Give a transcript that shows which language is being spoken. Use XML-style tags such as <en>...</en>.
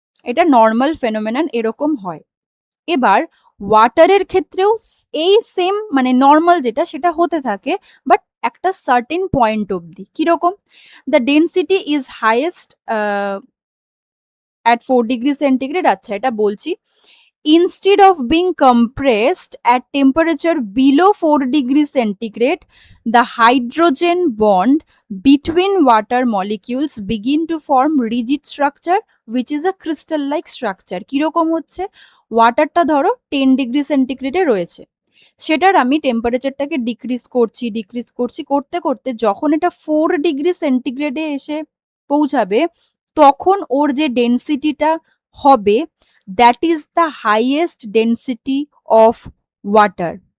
<bn>এটা normal phenomenon, এরকম হয়। এবার ওয়াটারের ক্ষেত্রেও এই সেম, মানে নর্মাল যেটা সেটা হতে থাকে, বাট একটা সার্টেন পয়েন্ট অবধি। কিরকম?</bn> <en>the density is highest at 4 degree centigrade,</en> <bn>আচ্ছা এটা বলছি,</bn> <en>instead of being compressed at temperature below 4 degree centigrade, the hydrogen bond between water molecules begin to form rigid structure which is a crystal like structure.</en> <bn>কিরকম হচ্ছে? ওয়াটারটা ধরো 10 degree সেন্টিগ্রেডে রয়েছে, সেটার আমি টেম্পারেচারটাকে decrease করছি করতে করতে যখন এটা 4 ডিগ্রি সেন্টিগ্রেডে এসে পৌঁছাবে, তখন ওর যে ডেনসিটিটা হবে,</bn> <en>That is the highest density of water.</en>